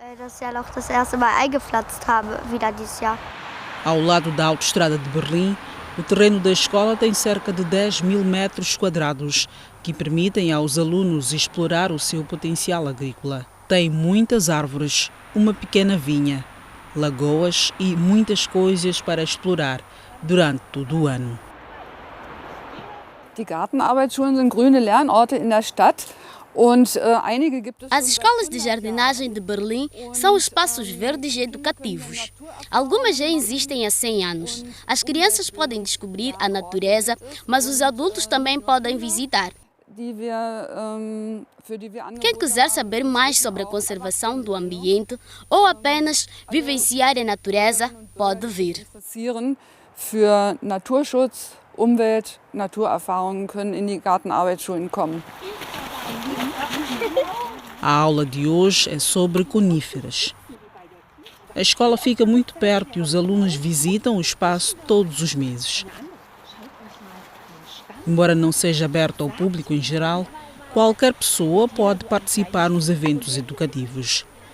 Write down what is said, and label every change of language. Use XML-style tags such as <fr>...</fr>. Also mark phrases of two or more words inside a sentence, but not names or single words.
<pt>Ao lado da autoestrada de Berlim, o terreno da escola tem cerca de 10.000 metros quadrados, que permitem aos alunos explorar o seu potencial agrícola. Tem muitas árvores, uma pequena vinha, lagoas e muitas coisas para explorar durante todo o ano.</pt> <de>Die Gartenarbeitsschulen sind grüne Lernorte in der Stadt.</de> <pt>As escolas de jardinagem de Berlim são espaços verdes e educativos. Algumas já existem há 100 anos. As crianças podem descobrir a natureza, mas os adultos também podem visitar. Quem quiser saber mais sobre a conservação do ambiente ou apenas vivenciar a natureza, pode vir.</pt> <de>Für Naturschutz, Umwelt, Naturerfahrungen können in die Gartenarbeitsschulen kommen.</de> <pt>A aula de hoje é sobre coníferas. A escola fica muito perto e os alunos visitam o espaço todos os meses. Embora não seja aberto ao público em geral, qualquer pessoa pode participar nos eventos educativos.</pt>